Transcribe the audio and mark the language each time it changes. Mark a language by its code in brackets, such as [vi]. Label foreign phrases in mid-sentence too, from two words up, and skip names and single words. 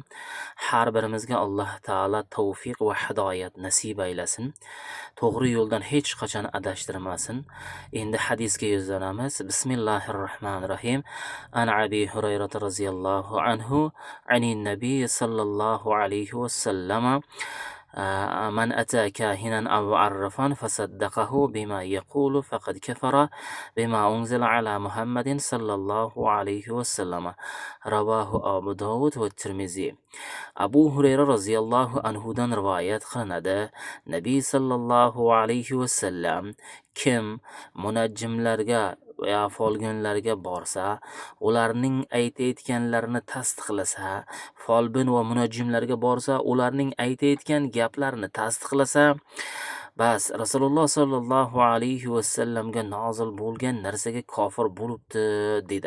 [uz] Har birimizga Alloh taolo tavfiq va hidoyat nasib aylasin. To'g'ri yo'ldan hech qachon adashtirmasin. Endi hadisga yuzlanamiz. Bismillahirrohmanirrohim. [ar] عن أبي هريرة رضي الله عنه عن النبي صلى الله عليه وسلم من أتى كاهنا أو عرفا فصدقه بما يقول فقد كفر بما أنزل على محمد صلى الله عليه وسلم. رواه أبو داود والترمذي. [uz] Abu Hurayra roziyallohu anhudan rivoyat qilinadi. Nabiy [ar] صلى الله عليه وسلم [uz] kim munajjimlarga va folbinlarga borsa, ularning aytayotganlarini tasdiqlasa, folbin va munajjimlarga borsa, ularning aytayotgan gaplarini tasdiqlasa, bas Rasululloh [ar] صلى الله عليه و [uz] sallamga nozil bo'lgan narsaga kofir bo'libdi dedi.